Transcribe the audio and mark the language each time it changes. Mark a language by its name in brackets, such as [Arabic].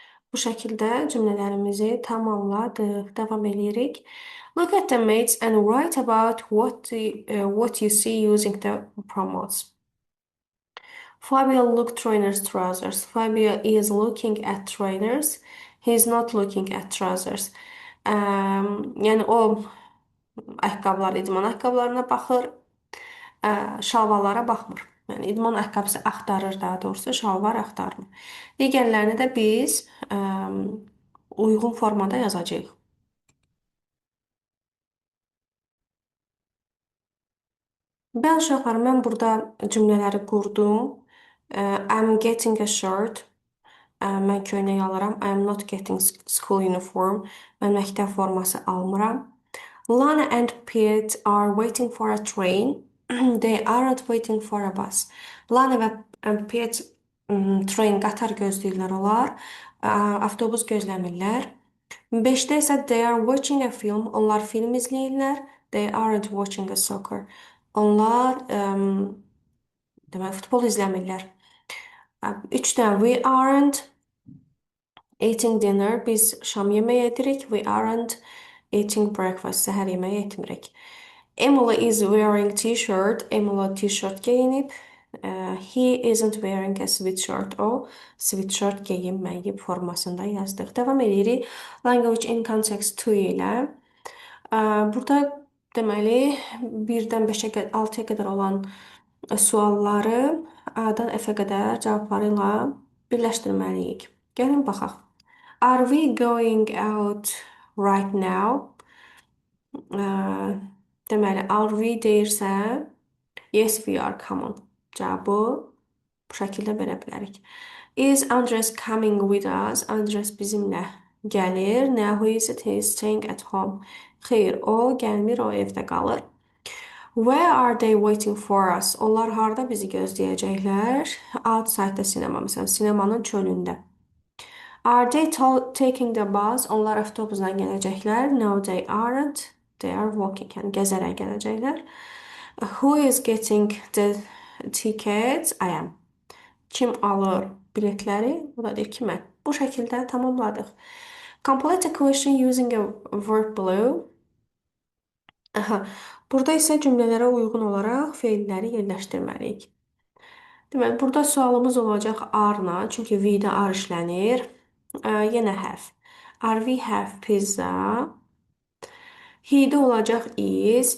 [Azerbaijani] Bu şəkildə cümlələrimizi tamamladıq. Davam edirik. [English] Look at the mates and write about what you see using the pronouns. Fabio looked trainers trousers. Fabio is looking at trainers. He is not looking at trousers. [Azerbaijani] Yəni o ayaqqabılar, idman ayaqqabılarına baxır, şalvarlara baxmır. Yəni idman ayaqqabısı axtarır, daha doğrusu şalvar axtarmır. Digərlərini də biz uyğun formada yazacağıq. Bəli uşaqlar, mən burada cümlələri qurdum. [English] I'm getting a shirt. [Azerbaijani] Mən köynək alıram. [English] I'm not getting school uniform. [Azerbaijani] Mən məktəb forması almıram. [English] Lana and Pete are waiting for a train. They aren't waiting for a bus. [Azerbaijani] Lana və Pete qatar gözləyirlər onlar. Avtobus gözləmirlər. 5-də isə [English] they are watching a film. [Azerbaijani] Onlar film izləyirlər. [English] They aren't watching a soccer. [Azerbaijani] Onlar demək futbol izləmirlər. Üç dənə [English] we aren't eating dinner. [Azerbaijani] Biz şam yeməyi edirik. [English] We aren't eating breakfast. [Azerbaijani] Səhər yeməyi etmirik. [English] Emily is wearing t-shirt. [Azerbaijani] Emily t-shirt geyinib. [English] He isn't wearing a sweatshirt. [Azerbaijani] O sweatshirt geyinməyib formasında yazdıq. Davam edirik. [English] Language in context to ilə. [Azerbaijani] Burada deməli 1-dən 5-ə 6-ya qədər olan sualları A-dan F-ə qədər cavabları ilə birləşdirməliyik. Gəlin baxaq. [English] Are we going out right now? Deməli, are we deyirsə, yes we are, come on. [Azerbaijani] Cavabı bu şəkildə verə bilərik. [English] Is Andres coming with us? [Azerbaijani] Andres bizimlə gəlir. [English] No, who is it? He is staying at home. [Azerbaijani] Xeyr, o gəlmir, o evdə qalır. [English] Where are they waiting for us? [Azerbaijani] Onlar harda bizi gözləyəcəklər? [English] Outside the cinema, [Azerbaijani] məsələn, sinemanın çölündə. [English] Are they taking the bus? [Azerbaijani] Onlar avtobusla gələcəklər. [English] No, they aren't. They are walking. [Azerbaijani] Yəni gəzərək gələcəklər. [English] Who is getting the tickets? I am. [Azerbaijani] Kim alır biletləri? O da deyir ki, mən. Bu şəkildə tamamladıq. [English] Complete a question using a verb below. Aha. [Azerbaijani] Burada isə cümlələrə uyğun olaraq feilləri yerləşdirməliyik. Deməli, burada sualımız olacaq are-la, çünki we-də are işlənir. [English] Yenə have. Are we have pizza? [Azerbaijani] He-də olacaq [English] is.